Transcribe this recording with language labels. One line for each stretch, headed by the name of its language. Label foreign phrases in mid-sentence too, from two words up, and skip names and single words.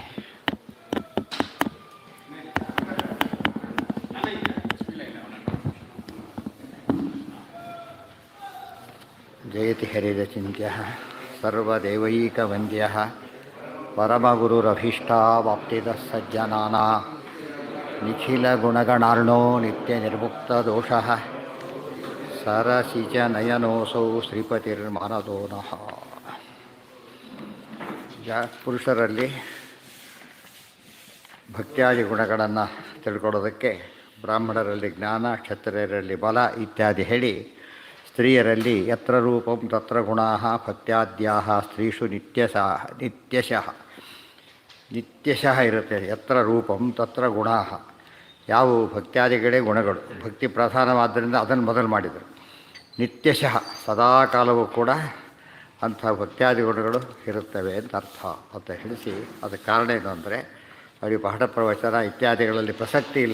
Sanskrit: जयति हरिरचिन्त्यः सर्वदेवैकवन्द्यः परमगुरुरभीष्टावाप्तिदः सज्जनानां निखिलगुणगणार्णो नित्यनिर्मुक्तदोषः सरसिजनयनोऽसौ ಶ್ರೀಪತಿರ್ಮಾನದೋ ನಃ.
Kannada: ಪುರುಷರಲ್ಲಿ ಭಕ್ತ್ಯಾದಿ ಗುಣಗಳನ್ನು ತಿಳ್ಕೊಳ್ಳೋದಕ್ಕೆ ಬ್ರಾಹ್ಮಣರಲ್ಲಿ ಜ್ಞಾನ, ಕ್ಷತ್ರಿಯರಲ್ಲಿ ಬಲ ಇತ್ಯಾದಿ ಹೇಳಿ, ಸ್ತ್ರೀಯರಲ್ಲಿ
Sanskrit: ಯತ್ರ ರೂಪಂ ತತ್ರ ಗುಣಾಃ ಭಕ್ತ್ಯಾದ್ಯಾಃ ಸ್ತ್ರೀಷು ನಿತ್ಯಶಃ
Kannada: ಇರುತ್ತೆ.
Sanskrit: ಯತ್ರ ರೂಪಂ ತತ್ರ ಗುಣಾಃ,
Kannada: ಯಾವುವು ಭಕ್ತ್ಯಾದಿಗಳೇ ಗುಣಗಳು, ಭಕ್ತಿ ಪ್ರಧಾನವಾದ್ದರಿಂದ ಅದನ್ನು ಮೊದಲು ಮಾಡಿದರು. ನಿತ್ಯಶಃ ಸದಾಕಾಲವೂ ಕೂಡ ಅಂಥ ಭಕ್ತ್ಯಾದಿ ಗುಣಗಳು ಇರುತ್ತವೆ ಅಂತ ಅರ್ಥ ಅಂತ ಹೇಳಿಸಿ, ಅದಕ್ಕೆ ಕಾರಣ ಏನು ಅಂದರೆ ಅವರಿಗೆ ಪಾಠ ಪ್ರವಚನ ಇತ್ಯಾದಿಗಳಲ್ಲಿ ಪ್ರಸಕ್ತಿ ಇಲ್ಲ.